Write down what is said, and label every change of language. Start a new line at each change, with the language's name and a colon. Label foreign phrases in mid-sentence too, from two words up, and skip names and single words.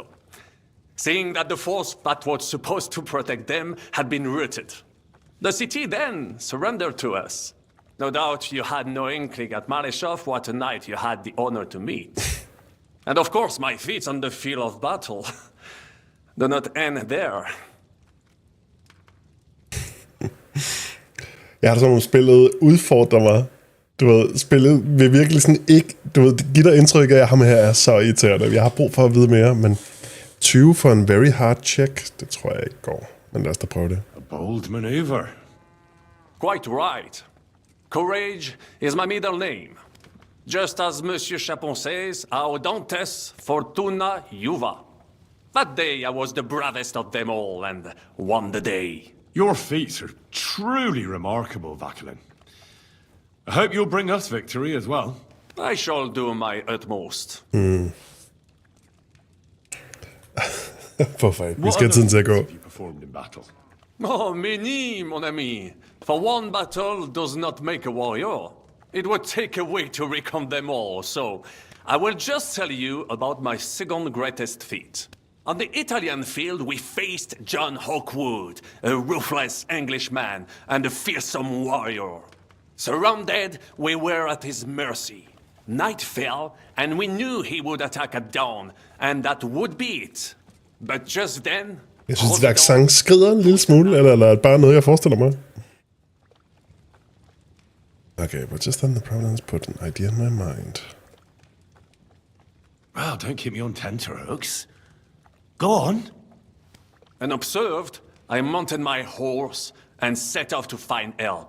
English: Seeing that the force that was supposed to protect them had been routed. The city then surrendered to us. No doubt you had no inkling at Maleshov what a knight you had the honor to meet. And of course my feats on the field of battle do not end there.
Danish: Jeg har sådan nogle spillet udfordrer mig. Du ved, spillet vil virkelig sådan ikke... Du ved, det giver dig indtryk af, at ham her er så irriterende. Jeg har brug for at vide mere, men 20 for en
English: very hard check,
Danish: det tror jeg ikke går. Men lad os da prøve det.
English: A bold maneuver. Quite right. Courage is my middle name. Just as Monsieur Chapon says,
Latin: Audantes Fortuna Juva.
English: That day I was the bravest of them all and won the day. Your feats are truly remarkable, Vakelin. I hope you'll bring us victory as well. I shall do my utmost.
Danish: Hvorfor ikke? Vi skal have tiden til at gå.
English: Have you performed in battle? Oh, many,
French: mon ami.
English: For one battle does not make a warrior. It would take a week to recount them all, so I will just tell you about my second greatest feat. On the Italian field, we faced John Hawkwood, a ruthless Englishman and a fearsome warrior. Surrounded, we were at his mercy. Night fell, and we knew he would attack at dawn, and that would be it. But just then...
Danish: Jeg synes, at accent skrider en lille smule, eller er det bare noget, jeg forestiller mig?
English: Okay, but just then the Providence put an idea in my mind. Well, don't keep me on tenterhooks. Go on. And observed, I mounted my horse and set off to find help.